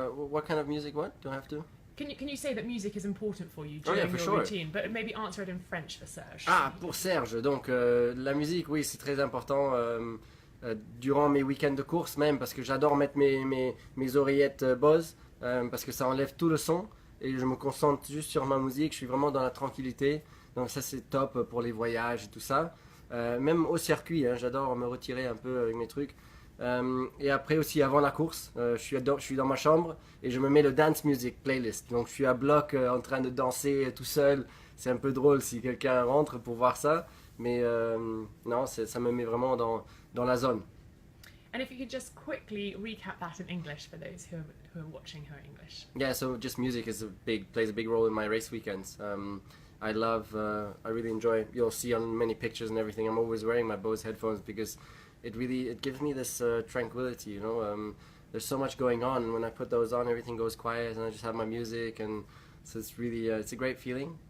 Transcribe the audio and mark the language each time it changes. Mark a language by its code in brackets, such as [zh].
[en] What kind of music, what do I have to? Can you say that music is important for you during your routine? But maybe answer it in French for Serge. [fr] Ah, pour Serge, donc la musique, oui, c'est très important durant mes week-ends de course même, parce que j'adore mettre mes oreillettes Bose, parce que ça enlève tout le son et je me concentre juste sur ma musique. Je suis vraiment dans la tranquillité, donc ça c'est top pour les voyages et tout ça. Même au circuit, j'adore me retirer un peu avec mes trucs. Et après aussi avant la course, je suis dans ma chambre et je me mets le [en] dance music playlist. [fr] Donc je suis à bloc en train de danser tout seul. C'est un peu drôle si quelqu'un rentre pour voir ça, mais non, ça me met vraiment dans la zone. [en] And if you could just quickly recap that in English for those who are watching her English. Yeah, so just music plays a big role in my race weekends. I really enjoy, you'll see on many pictures and everything, I'm always wearing my Bose headphones because it gives me this tranquility, there's so much going on, and when I put those on, everything goes quiet and I just have my music, and so it's really it's a great feeling.